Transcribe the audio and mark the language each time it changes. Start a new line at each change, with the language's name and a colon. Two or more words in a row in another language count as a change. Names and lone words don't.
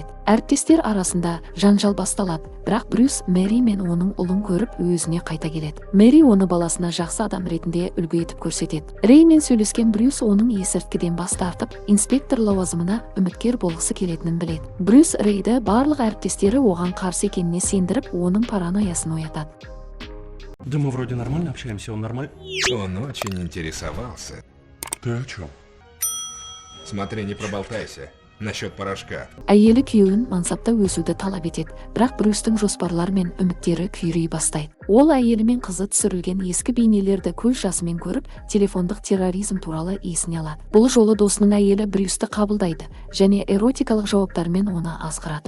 Kazakh: Әріптестер арасында жанжал басталады, бірақ Брюс Мэри мен оның ұлын көріп өзіне қайта келеді. Мэри оны баласына жақсы адам ретінде үлгі етіп көрсетеді. Реймен сөйлескен Брюс оның есірткіден бас тартып, инспектор лауазымына үміткер болғысы келетінін біледі. Брюс Рейді барлық әріптестері оған қарсы екеніне сендіріп, оның паранойясын оятады.
Russian: Да мы вроде нормально общаемся, он нормально. Он очень интересовался. Ты о чем? Смотри, не проболтайся. Насчет порошка.
Kazakh: Әйелі күйеуін мансапта өсуді талап етеді, бірақ Брюстің жоспарлар мен үміттері күйрей бастайды. Ол әйелі мен қызы түсірілген ескі бейнелерді көз жасымен көріп, телефондық терроризм туралы есіне алады. Бұл жолы досының әйелі Брюсті қабылдайды және эротикалық жауаптармен оны азғырады.